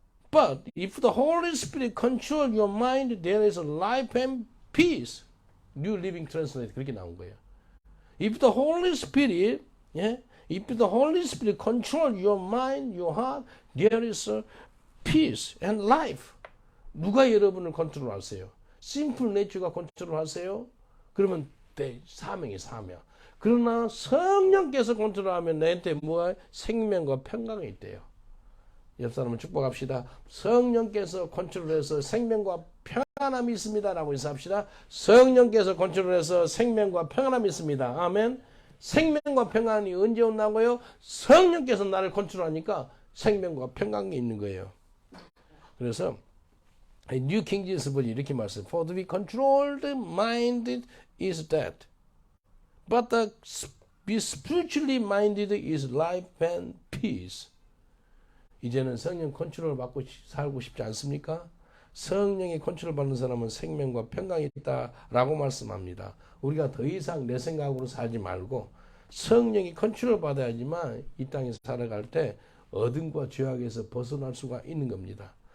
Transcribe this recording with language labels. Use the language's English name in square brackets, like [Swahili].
[English] But if the Holy Spirit control your mind, there is life and peace. [Korean] New Living Translate 그렇게 나온 거예요. [English] If the Holy Spirit, if the Holy Spirit control your mind, your heart, there is peace and life. [Korean] 누가 여러분을 컨트롤하세요? [English] Simple nature [Korean] 가 컨트롤하세요? 그러면 사명이 사명. 그러나 성령께서 컨트롤하면 나한테 뭐가 생명과 평강이 있대요. 옆 사람을 축복합시다. 성령께서 컨트롤해서 생명과 평안함이 있습니다. 라고 인사합시다. 성령께서 컨트롤해서 생명과 평안함이 있습니다. 아멘. 생명과 평안이 언제 온다고요? 성령께서 나를 컨트롤하니까 생명과 평강이 있는 거예요. 그래서 뉴 킹 제임스 버전이 이렇게 말씀해요. [English] For to be controlled mind is death. But to be spiritually minded is life and peace. [Korean] 이제는 성령 컨트롤을 받고 살고 싶지 않습니까? 성령의 컨트롤 받는 사람은 생명과 평강이 있다라고 말씀합니다. 우리가 더 이상 내 생각으로 살지 말고 성령이 컨트롤 받아야지만 이 땅에 살아갈 때 어둠과 죄악에서 벗어날 수가 있는 겁니다.